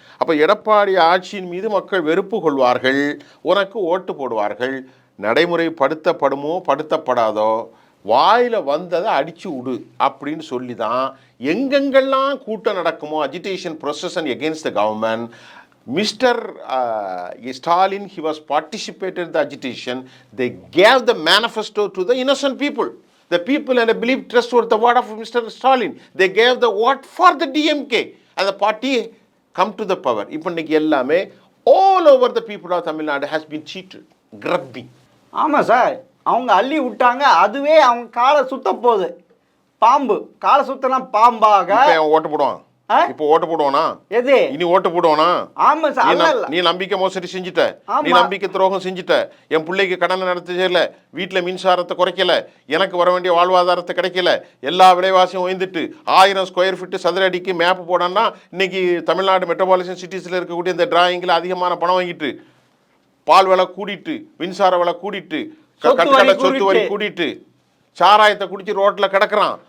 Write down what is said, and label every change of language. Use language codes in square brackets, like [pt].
[ta] அப்போ எடப்பாடி ஆட்சியின் மீது மக்கள் வெறுப்பு கொள்வார்கள், உனக்கு ஓட்டு போடுவார்கள். நடைமுறைப்படுத்தப்படுமோ படுத்தப்படாதோ, வாயில் வந்ததை அடிச்சு விடு அப்படின்னு சொல்லி தான் எங்கெங்கெல்லாம் கூட்டம் நடக்குமோ, [en] Agitation procession against the government, Mr. Stalin, he was participated in the agitation. They gave the manifesto to the innocent people. The people and I believe trust were the word of Mr. Stalin. They gave the vote for the DMK and the party come to the power. [ta] இப்போதைக்கு எல்லாமே [en] all over the people of Tamil Nadu has been cheated, grabbing. [ta] ஆமாம் sir, அவங்க அள்ளி விட்டாங்க, அதுவே அவங்க காலை சுத்த போகுது. பாம்பு காலை சுத்தனா பாம்பாக ஓட்டு போடுவான். இப்போ ஓட்டு போடுவானா? எது இனி ஓட்டு போடுவானா? ஆமா சார். நீ நம்பிக்கை மோசடி செஞ்சுட்ட, நீ நம்பிக்கை துரோகம் செஞ்சுட்ட, என் பிள்ளைக்கு கடனை நடத்தல, வீட்டுல மின்சாரத்தை குறைக்கல, எனக்கு வர வேண்டிய வாழ்வாதாரத்தை கிடைக்கல, எல்லா விலைவாசியும் உயர்ந்துட்டு 1000 ஸ்கொயர் ஃபீட் சதுர அடிக்கு மேப் போடான்னா இன்னைக்கு தமிழ்நாடு மெட்ரோபாலிசன் சிட்டிஸ்ல இருக்கக்கூடிய இந்த டிராயிங்ல அதிகமான பணம் வாங்கிட்டு, பால் விலை கூடிட்டு, மின்சார விலை கூடிட்டு, சொத்து வரி கூடிட்டு, சாராயத்தை குடிச்சு ரோட்ல கிடக்குறான்.